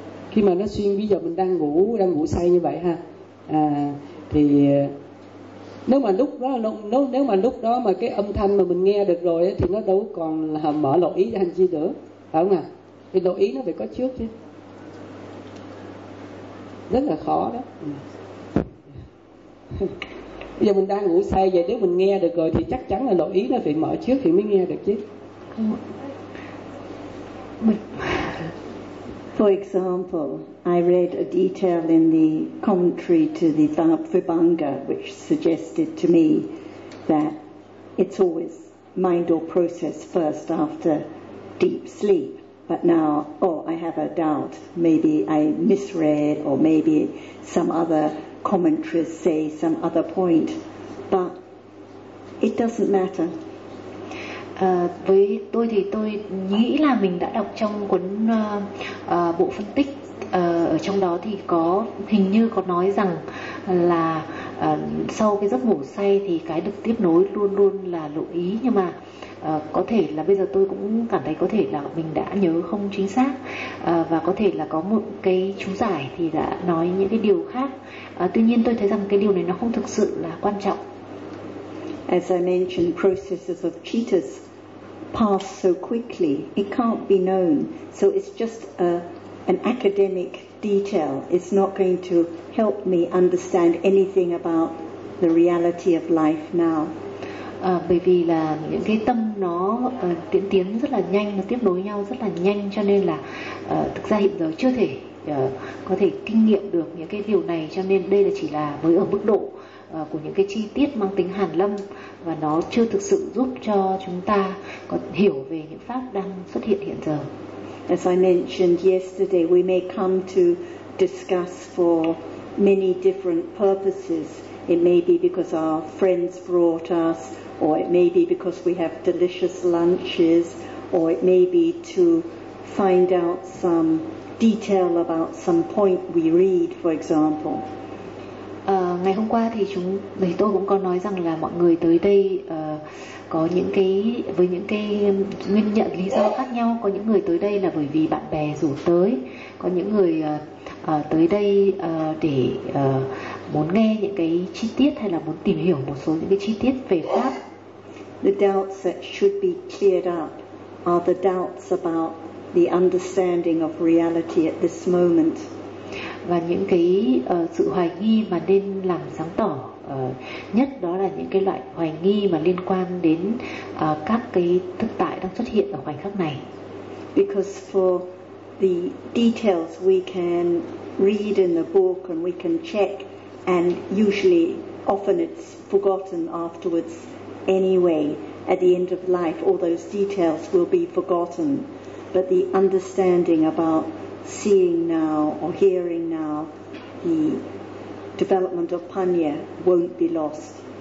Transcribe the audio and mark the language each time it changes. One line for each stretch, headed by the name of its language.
Vietnamese: Khi mà nó xuyên, bây giờ mình đang ngủ say như vậy ha, thì nếu mà lúc đó mà cái âm thanh mà mình nghe được rồi thì nó đâu còn là mở lộ ý ra hành chi nữa, phải không ạ? Thì lộ ý nó phải có trước chứ, rất là khó đó. Bây giờ mình đang ngủ say vậy, nếu mình nghe được rồi thì chắc chắn là lộ ý nó phải mở trước thì mới nghe được chứ. Mình
English: For example, I read a detail in the commentary to the Vibhanga, which suggested to me that it's always mind or process first after deep sleep. But now, oh, I have a doubt. Maybe I misread, or maybe some other commentaries say some other point. But it doesn't matter.
Vietnamese: Với tôi thì tôi nghĩ là mình đã đọc trong cuốn bộ phân tích, ở trong đó thì có hình như có nói rằng là sau cái giấc ngủ say thì cái được tiếp nối luôn luôn là lộ ý, nhưng mà có thể là bây giờ tôi cũng cảm thấy có thể là mình đã nhớ không chính xác, và có thể là có một cái chú giải thì đã nói những cái điều khác. Tuy nhiên tôi thấy rằng cái điều này nó không thực sự là quan trọng.
English: As I mentioned, processes of cheetahs pass so quickly, it can't be known. So it's just an academic detail. It's not going to help me understand anything about the reality of life now.
Vietnamese: Bởi vì là những cái tâm nó tiến rất là nhanh, nó tiếp nối nhau rất là nhanh, cho nên là thực ra hiện giờ chưa thể có thể kinh nghiệm được những cái điều này, cho nên đây là chỉ là với ở mức độ của những cái chi tiết mang tính hàn lâm, và nó chưa thực sự giúp cho chúng ta có hiểu về những pháp đang xuất hiện hiện giờ.
English: As I mentioned yesterday, we may come to discuss for many different purposes. It may be because our friends brought us, or it may be because we have delicious lunches, or it may be to find out some detail about some point we read, for example.
Vietnamese: Ngày hôm qua thì tôi cũng có nói rằng là mọi người tới đây có những cái với những cái nguyên nhân lý do khác nhau. Có những người tới đây là bởi vì bạn bè rủ tới, có những người tới đây để muốn nghe những cái chi tiết hay là muốn tìm hiểu một số những cái chi tiết về pháp.
English: The doubts that should be cleared up are the doubts about the understanding of reality at this moment.
Vietnamese: Và những cái sự hoài nghi mà nên làm sáng tỏ nhất đó là những cái loại hoài nghi mà liên quan đến các cái thực tại đang xuất hiện ở khoảnh khắc này.
English: Because for the details we can read in the book and we can check, and usually often it's forgotten afterwards anyway. At the end of life all those details will be forgotten, but the understanding about seeing now or hearing now, the development of panya won't be lost.